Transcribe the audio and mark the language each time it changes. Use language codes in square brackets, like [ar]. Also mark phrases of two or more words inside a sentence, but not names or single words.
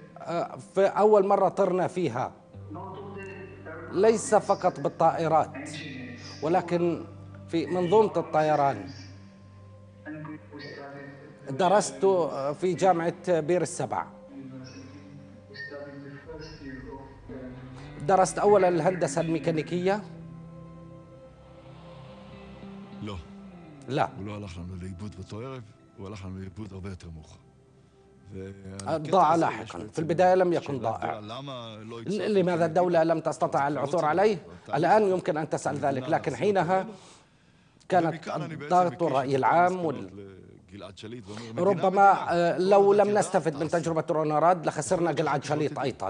[ar] في أول مرة طرنا فيها ليس فقط بالطائرات ولكن في منظومة الطيران. درست في جامعة بير السبع. درست أولا الهندسة الميكانيكية. لا لا، [he] הוא לא הלך לנו לאיבוד באותו ערב, הוא הלך לנו לאיבוד הרבה יותר מאוחר. [ar] ضاع لاحقا. في البداية لم يكن ضائع. لماذا الدولة لم تستطع العثور عليه؟ الآن يمكن أن تسأل ذلك، لكن حينها كانت ضغط الرأي العام ربما لو لم نستفد من تجربة روناراد لخسرنا جلعاد شليط أيضا.